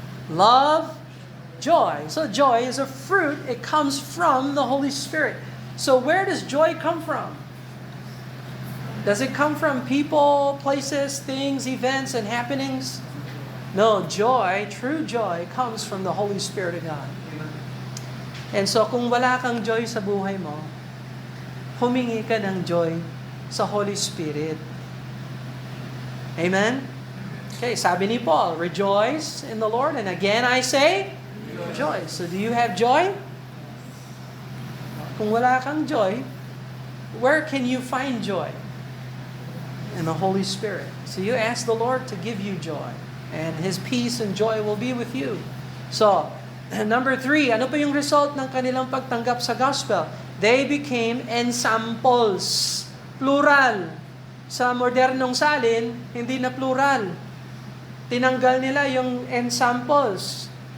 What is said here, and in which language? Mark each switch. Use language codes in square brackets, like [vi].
[en] Love, joy. So joy is a fruit. It comes from the Holy Spirit. So where does joy come from? Does it come from people, places, things, events, and happenings? No, joy, true joy, comes from the Holy Spirit of God. And so [tl] kung wala kang joy sa buhay mo, humingi ka ng joy sa Holy Spirit. [en] Amen? Okay, [tl] sabi ni Paul, [en] rejoice in the Lord. And again I say, rejoice. So do you have joy? [tl] Kung wala kang joy, [en] where can you find joy? In the Holy Spirit. So you ask the Lord to give you joy. And His peace and joy will be with you. [tl] So, number 3, ano pa yung result ng kanilang pagtanggap sa gospel? [en] They became ensamples. Plural. [tl] Sa modernong salin, hindi na plural. Tinanggal nila yung ensamples.